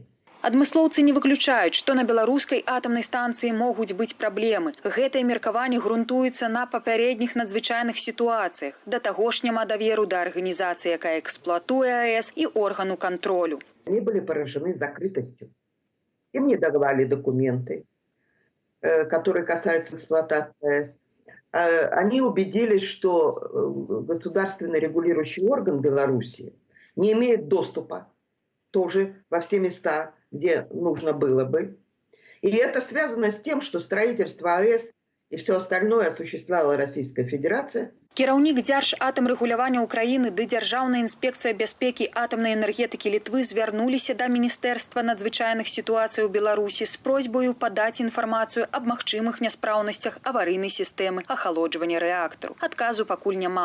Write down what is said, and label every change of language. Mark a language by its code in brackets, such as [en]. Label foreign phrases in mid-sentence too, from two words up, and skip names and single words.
[be] Адмыслоўцы не выключаюць, што на беларускай атамнай станцыі могуць быць праблемы. Гэтае меркаванне грунтуецца на папярэдніх надзвычайных сітуацыях. Да таго ж няма даверу да арганізацыі, якая эксплуатуе АЭС, і органу кантролю. [ru] Они были поражены закрытостью. Им не давали документы, которые касаются эксплуатации АЭС. Они убедились, что государственный регулирующий орган Беларуси не имеет доступа тоже во все места, где нужно было бы. И это связано с тем, что строительство АЭС и все остальное осуществляла Российская Федерация. [be] Кіраўнік Дзяржатамрэгулявання Украіны ды Дзяржаўная інспекцыя бяспекі атамнай энергетыкі Літвы звярнуліся да Міністэрства надзвычайных сітуацый у Беларусі з просьбаю падаць інфармацыю аб магчымых няспраўнасцях аварыйнай сістэмы ахалоджвання рэактару. Адказу пакуль няма.